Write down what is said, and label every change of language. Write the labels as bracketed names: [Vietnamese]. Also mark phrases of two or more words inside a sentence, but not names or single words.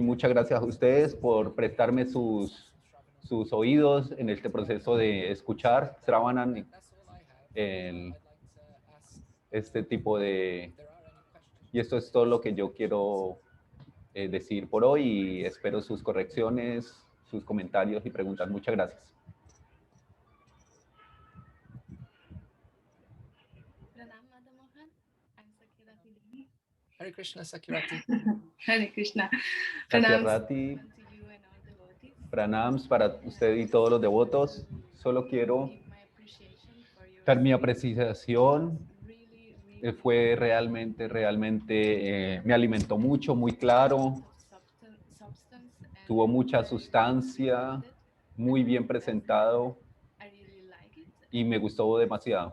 [Spanish] Muchas gracias a ustedes por prestarme sus oídos en este proceso de escuchar Sravanan, este tipo de... Y esto es todo lo que yo quiero decir por hoy y espero sus correcciones, sus comentarios y preguntas. Muchas gracias. [Sanskrit] हरे कृष्ण, Sakirati. हरे कृष्ण. [Spanish] Sakyarati, pranams para usted y todos los devotos. Solo quiero dar mi apreciación. Fue realmente, me alimentó mucho, muy claro. Tuvo mucha sustancia, muy bien presentado y me gustó demasiado.